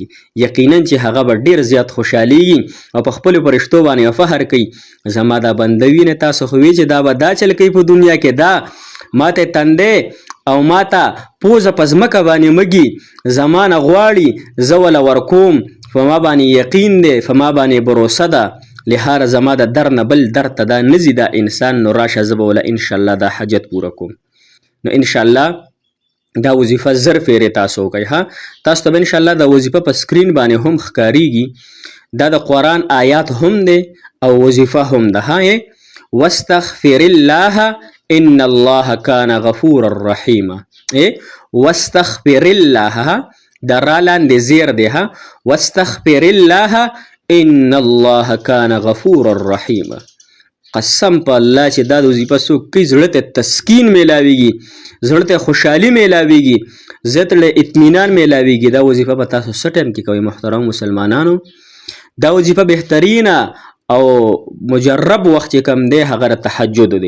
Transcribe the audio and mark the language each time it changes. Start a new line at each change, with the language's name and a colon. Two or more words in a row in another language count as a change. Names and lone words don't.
Pashto: یقینا چې هغه به ډیر زیات خوشحالیږي او په خپلو فرښتو باندې فخر کوي، زما دا بندوي نه تاسو خو وی چې دا به دا چل کوي په دنیا کې، دا ماته تندې او ماته پوزه په ځمکه باندې مږي، زمانه غواړي زه وله ورکوم، په ما باندې یقین دی، په ما باندې بروسه ده، لهاره زما د در نه بل در ته دا نځي دا انسان، نو راشه زه به وله انشاءالله دا حاجت پوره کوم. نو انشاءالله دا وظیفه 0 پیرې تاسو وکئ. ها، تاسو ته به انشاءالله دا وظیفه په سکرین باندې هم ښکاریږي. دا د قرآن آیات هم دی او وظیفه هم ده.
Arabic: ها، واستغفر الله ان الله کان غفورا رحیما. واستغفر الله،
Pashto: دا را لاندې زیر دی.
Arabic: ها، واستغفر الله ان الله کان غفورا رحیما.
Pashto: قسم په الله چې دا د وظیفه څوک کوي زړه ته تسکین میلاویږي، زړه ته خوشحالي میلاویږي، زړه ته اطمینان میلاویږي. دا وظیفه به تاسو څه ټایم کې کوئ محترم مسلمانانو؟ دا وظیفه بهترینه او مجرب وخت چې کم دی هغه د تهجد دی.